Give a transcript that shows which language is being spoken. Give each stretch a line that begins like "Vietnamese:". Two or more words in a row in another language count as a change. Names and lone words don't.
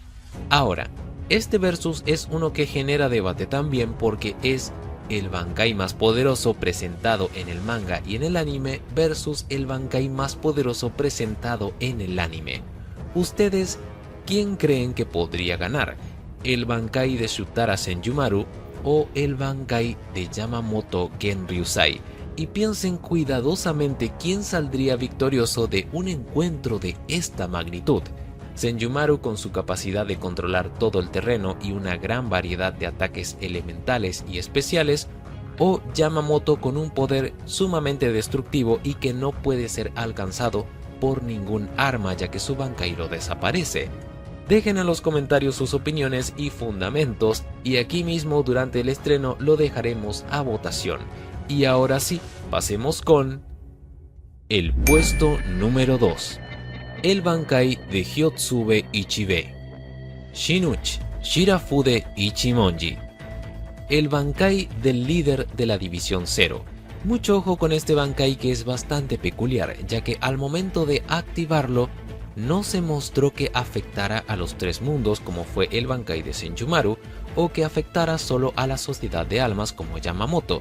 Spanish: Ahora, este versus es uno que genera debate también porque es el Bankai más poderoso presentado en el manga y en el anime versus el Bankai más poderoso presentado en el anime. ¿Ustedes quién creen que podría ganar? ¿El Bankai de Shutara Senjumaru o el Bankai de Yamamoto Genryusai? Y piensen cuidadosamente quién saldría victorioso de un encuentro de esta magnitud. Senjumaru, con su capacidad de controlar todo el terreno y una gran variedad de ataques elementales y especiales, o Yamamoto con un poder sumamente destructivo y que no puede ser alcanzado por ningún arma ya que su Bankai lo desaparece. Dejen en los comentarios sus opiniones y fundamentos y aquí mismo durante el estreno lo dejaremos a votación. Y ahora sí, pasemos con el puesto número 2. El Bankai de Hyotsube Ichibei, Shinuchi Shirafude Ichimonji. El Bankai del líder de la División 0. Mucho ojo con este Bankai que es bastante peculiar, ya que al momento de activarlo no se mostró que afectara a los 3 mundos como fue el Bankai de Senjumaru o que afectara solo a la Sociedad de Almas como Yamamoto.